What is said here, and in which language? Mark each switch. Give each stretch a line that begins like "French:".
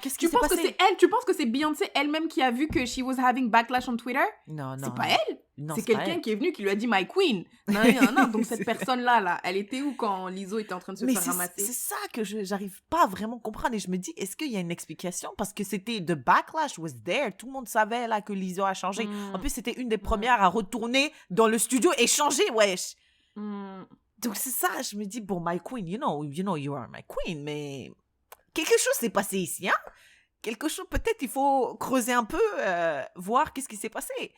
French: Qu'est-ce qui s'est passé? Tu penses que c'est Beyoncé elle-même qui a vu que
English: she was having backlash on Twitter?
French: Non. C'est pas elle. Non, c'est quelqu'un qui est venu qui lui a dit
English: my queen.
French: Non. Donc cette personne-là, elle était où quand Lizzo était en train de se faire ramasser? C'est ça que j'arrive pas à vraiment comprendre et je me dis, est-ce qu'il y a une explication? Parce que
English: the backlash was there.
French: Tout le monde savait là que Lizzo a changé. En plus, c'était une des premières à retourner dans le studio et changer, wesh. Donc c'est ça, je me dis, bon,
English: my queen, you know you are my queen,
French: mais... Quelque chose s'est passé ici, hein? Quelque chose, peut-être il faut creuser un peu, voir qu'est-ce qui s'est passé.